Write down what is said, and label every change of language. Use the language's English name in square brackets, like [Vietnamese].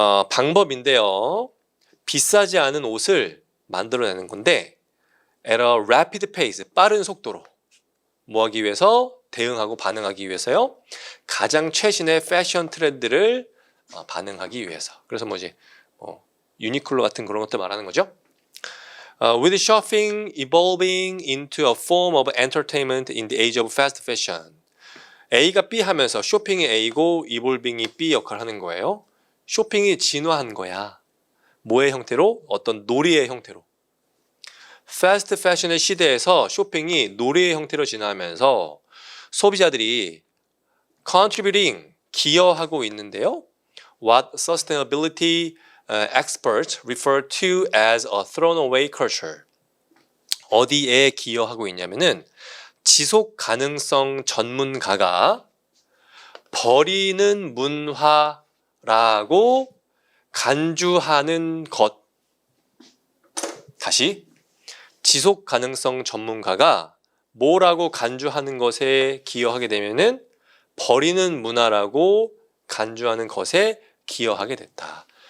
[Korean] 방법인데요. 비싸지 않은 옷을 만들어내는 건데 [English] at a rapid pace, [Korean] 빠른 속도로 뭐 하기 위해서? 대응하고 반응하기 위해서요. 가장 최신의 패션 트렌드를 반응하기 위해서. 그래서 뭐지? 유니클로 같은 그런 것들 말하는 거죠. [English] With shopping evolving into a form of entertainment in the age of fast fashion. [Korean] A가 B 하면서 쇼핑이 A고 evolving이 B 역할을 하는 거예요. 쇼핑이 진화한 거야. 뭐의 형태로? 어떤 놀이의 형태로. 패스트 패션의 시대에서 쇼핑이 놀이의 형태로 진화하면서 소비자들이 contributing, 기여하고 있는데요. [English] What sustainability experts refer to as a thrown away culture. [Korean] 어디에 기여하고 있냐면은 지속 가능성 전문가가 버리는 문화라고 간주하는 것. 다시 지속 가능성 전문가가 뭐라고 간주하는 것에 기여하게 되면은 버리는 문화라고 간주하는 것에 기여하게 됐다.